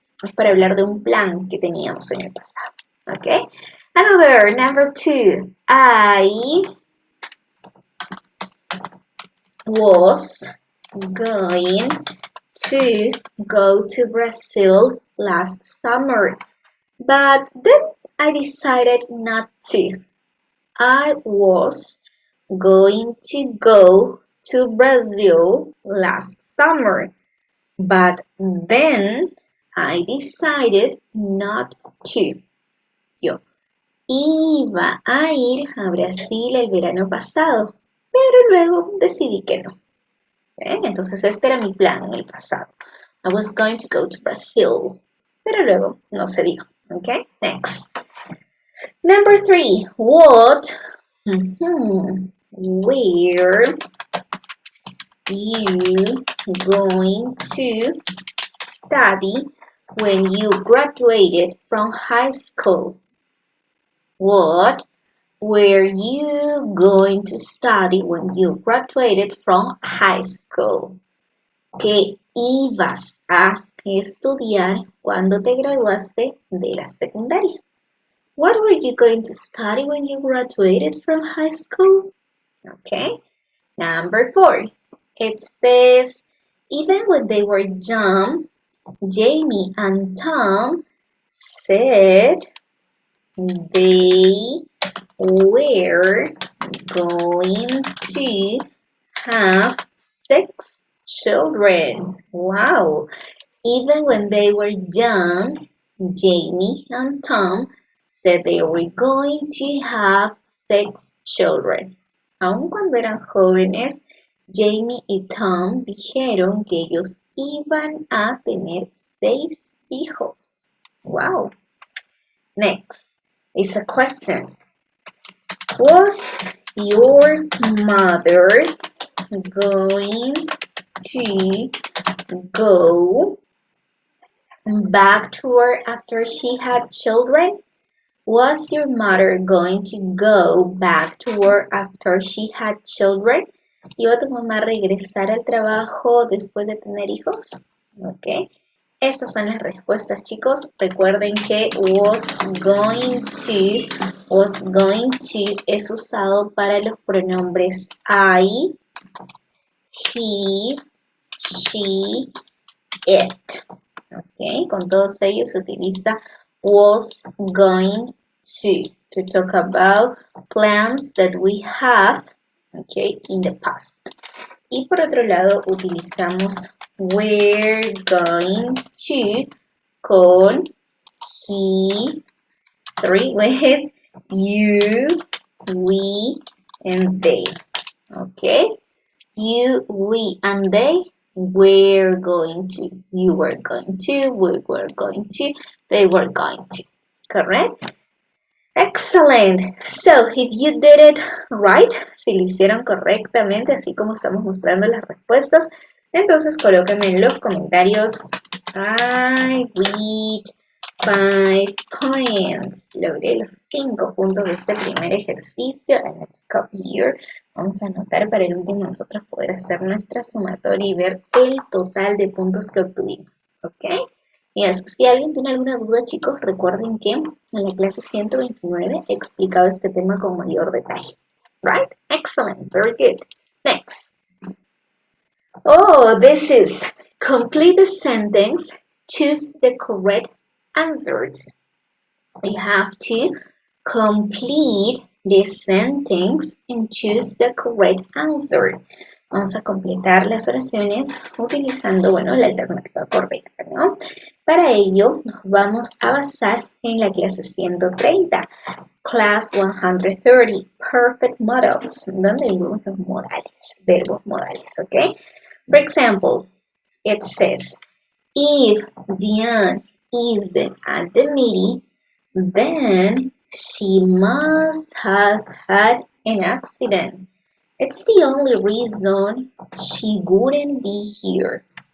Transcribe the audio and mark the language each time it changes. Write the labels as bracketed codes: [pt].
[es] Es para hablar de un plan que teníamos en el pasado. [en] ¿Ok? Another, number 2. I was going to go to Brazil last summer, but then I decided not to. I was going to go to Brazil last summer, but then I decided not to. [es] Yo iba a ir a Brasil el verano pasado, pero luego decidí que no. ¿Ven? Entonces este era mi plan en el pasado. [en] I was going to go to Brazil, [es] pero luego no se dio. [en] Okay, next. Number 3, what were you going to study when you graduated from high school? What were you going to study when you graduated from high school? [es] ¿Qué ibas a estudiar cuando te graduaste de la secundaria? [en] What were you going to study when you graduated from high school? Okay. Number 4. It says, even when they were young, Jamie and Tom said they were going to have 6 children. Wow. Even when they were young, Jamie and Tom said they were going to have 6 children. [es] Aun cuando eran jóvenes, Jamie y Tom dijeron que ellos iban a tener 6 hijos. [en] Wow. Next is a question. Was your mother going to go back to work after she had children? Was your mother going to go back to work after she had children? [es] ¿Iba tu mamá a regresar al trabajo después de tener hijos? Ok. Estas son las respuestas, chicos. Recuerden que [en] was going to [es] es usado para los pronombres I, he, she, it. [en] Okay, [es] con todos ellos se utiliza [en] was going to talk about plans that we have, okay, in the past. [es] Y por otro lado utilizamos [en] we're going to con he, 3 with you, we, and they. Okay, you, we, and they. We're going to, you were going to, we were going to, they were going to. Correct? Excellent. So, if you did it right, [es] si lo hicieron correctamente, así como estamos mostrando las respuestas, entonces colóquenme en los comentarios, [en] I read 5 points. [es] Logré los 5 puntos de este primer ejercicio. [en] And let's copy here. [es] Vamos a anotar para el último nosotros poder hacer nuestra sumatoria y ver el total de puntos que obtuvimos. ¿Ok? Yes. Si alguien tiene alguna duda, chicos, recuerden que en la clase 129 he explicado este tema con mayor detalle. [en] Right? Excellent. Very good. Next. Oh, this is complete the sentence. Choose the correct answers. We have to complete the sentence and choose the correct answer. [es] Vamos a completar las oraciones utilizando, bueno, la alternativa correcta, ¿no? Para ello, nos vamos a basar en la clase 130, Class 130, Perfect Models, donde vimos los modales, verbos modales, ¿ok? [en] For example, it says, if Diane is at the meeting, then she must have had an accident. It's the only reason she wouldn't be here.